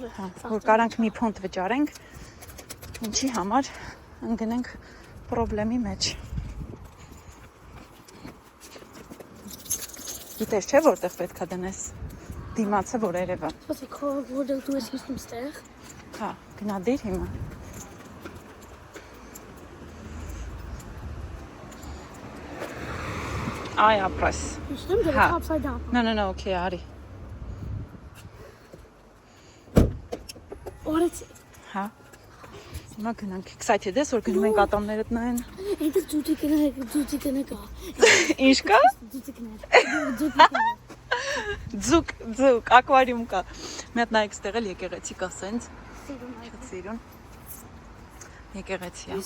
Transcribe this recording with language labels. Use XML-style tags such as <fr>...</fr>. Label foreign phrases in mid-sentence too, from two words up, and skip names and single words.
<hy>որ կարանք մի փոնդ վճարենք, ինչի համար ընկնենք պրոբլեմի մեջ։ Գիտես չէ որտեղ պետք է դնես, դիմացը որ երևա։ Սպասի որտեղ դու ես հիշում ստեղ։ Հա, գնա դիր հիմա։ Այ ապրես։ Հիշում դե</hy> <en>upside down։</en> <hy>No, okay, արի։ Օրից Հա։ Հիմա գնանք, excited ես, որ գնում ենք ատամներդ նայեն։ Ինձ դուտի կնա։ Ինչ կա։ Դուտի կնա։ Ձուկ, ակվարիում կա։ Մի հատ նայեք ստեղ էլ եկեղեցի կա սենց։ Սիրուն։ Եկեղեցի է։</hy>